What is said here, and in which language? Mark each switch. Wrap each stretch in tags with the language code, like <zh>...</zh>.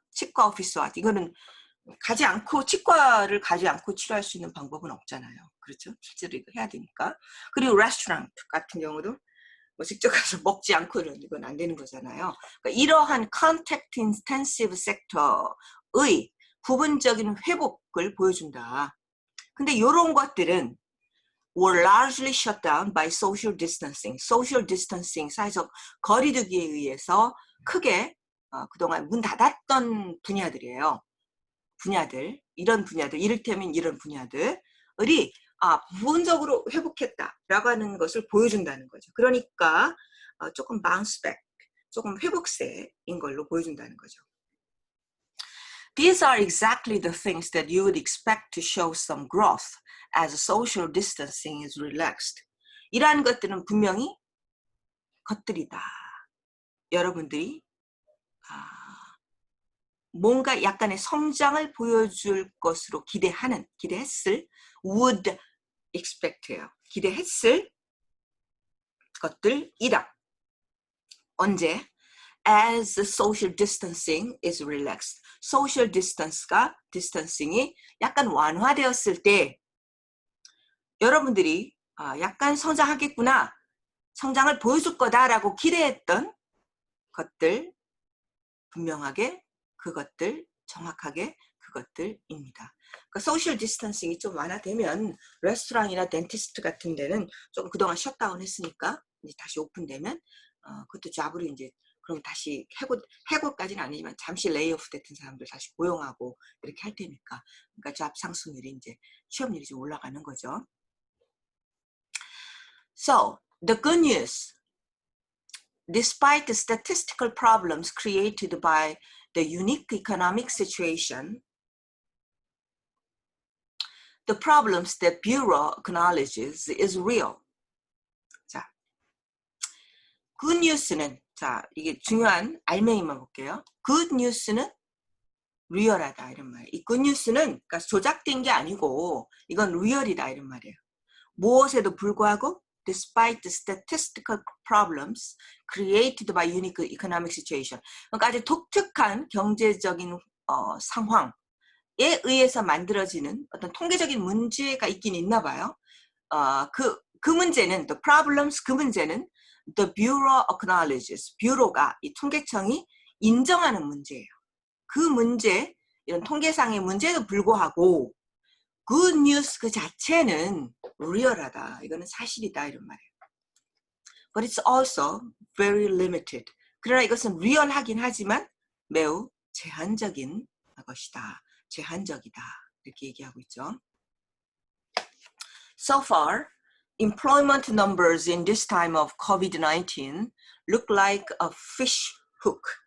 <ko>치과 오피스와 이거는 치과를 가지 않고 치료할 수 있는 방법은 없잖아요. 그렇죠? 실제로 이거 해야 되니까. 그리고 레스토랑 같은 경우도 뭐 직접 가서 먹지 않고는 이건 안 되는 거잖아요. 그러니까 이러한 contact intensive 섹터의 부분적인 회복을 보여준다. 근데 이런 것들은</ko> <en>were largely shut down by social distancing.</en> <ko>social distancing, 사회적 거리두기에 의해서 크게 그동안 문 닫았던 분야들이에요. 이런 분야들, 이를테면 이런 분야들이 부분적으로 회복했다라고 하는 것을 보여준다는 거죠. 그러니까 조금 bounce back, 조금 회복세인 걸로 보여준다는 거죠.</ko> <en>These are exactly the things that you would expect to show some growth as social distancing is relaxed.</en> <ko>이러한 것들은 분명히 것들이다. 여러분들이 뭔가 약간의 성장을 보여줄 것으로 기대했을</ko> <en>would expect</en> <ko>예요. 기대했을 것들이다. 언제?</ko> <en>As the social distancing is relaxed.</en> <ko>social distancing이 약간 완화되었을 때 여러분들이 약간 성장하겠구나, 성장을 보여줄 거다라고 기대했던 것들, 분명하게 그것들, 정확하게 그것들입니다. 그러니까 소셜 디스턴싱이 좀 완화되면 레스토랑이나 덴티스트 같은 데는 좀 그동안 셧다운 했으니까 이제 다시 오픈되면 그것도 잡으로 이제 그럼 다시 해고까지는 아니지만 잠시 레이오프 됐던 사람들 다시 고용하고 이렇게 할 테니까, 그러니까 잡 상승률이 이제 취업률이 좀 올라가는 거죠.</ko> <en>So the good news, despite the statistical problems created by the unique economic situation, the problems that Bureau acknowledges is real.</en> <ko>자, good news는, 자, 이게 중요한 알맹이만 볼게요. good news는 리얼하다 이런 말이에요. 이 good news는 그러니까 조작된 게 아니고 이건 리얼이다 이런 말이에요. 무엇에도 불구하고</ko> <en>despite the statistical problems created by unique economic situation.</en> <ko>그러니까 아주 독특한 경제적인 상황에 의해서 만들어지는 어떤 통계적인 문제가 있긴 있나 봐요. 그 문제는</ko> <en>the problems, 그 문제는 the Bureau acknowledges.</en> <ko>뷰로가 이 통계청이 인정하는 문제예요. 그 문제, 이런 통계상의 문제에도 불구하고</ko> <en>good news</en> <ko>그 자체는 리얼하다. 이거는 사실이다 이런 말이에요.</ko> <en>But it's also very limited.</en> <ko>그러나 이것은 리얼하긴 하지만 매우 제한적인 것이다. 제한적이다. 이렇게 얘기하고 있죠.</ko> <en>So far, employment numbers in this time of COVID-19 look like a fish hook.</en>